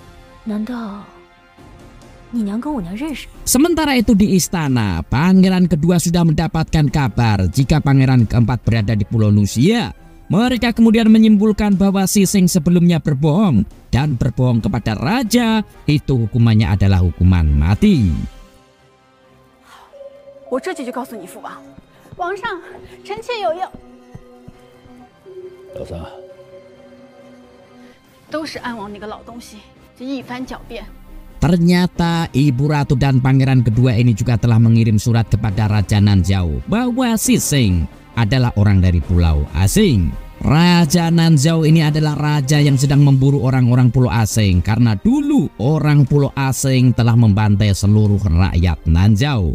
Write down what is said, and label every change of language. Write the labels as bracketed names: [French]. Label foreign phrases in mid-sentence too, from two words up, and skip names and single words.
[Indonesian] Sementara itu di istana, pangeran kedua sudah mendapatkan kabar jika pangeran keempat berada di Pulau Lucia. Mereka kemudian menyimpulkan bahwa Sising sebelumnya berbohong dan berbohong kepada raja itu hukumannya adalah hukuman mati. [Chinese] 皇上，臣妾有用。老三，都是安王那个老东西，这一番狡辩， [Indonesian] Ternyata Ibu Ratu dan pangeran kedua ini juga telah mengirim surat kepada Raja Nanzhao bahwa Sising adalah orang dari pulau asing. Raja Nanzhao ini adalah raja yang sedang memburu orang-orang pulau asing karena dulu orang pulau asing telah membantai seluruh rakyat Nanzhao.